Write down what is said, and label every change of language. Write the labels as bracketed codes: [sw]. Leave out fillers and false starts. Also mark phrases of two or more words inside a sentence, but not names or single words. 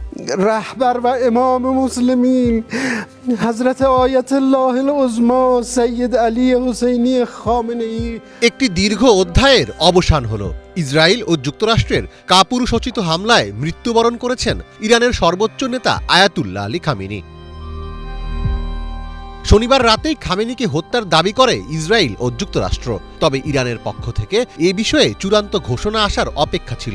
[fa] رهبر و امام مسلمین حضرت آیت الله العظما سید علی حسینی خامنه‌ای। [bn] একটি দীর্ঘ অধ্যায়ের অবসান হলো। ইসরায়েল ও যুক্তরাষ্ট্রের কাপুরুষোচিত হামলায় মৃত্যুবরণ করেছেন ইরানের সর্বোচ্চ নেতা আয়াতুল্লাহ আলী খামেনি। শনিবার রাতেই খামেনিকে হত্যার দাবি করে ইসরায়েল ও যুক্তরাষ্ট্র। তবে ইরানের পক্ষ থেকে এ বিষয়ে চূড়ান্ত ঘোষণা আসার অপেক্ষা ছিল।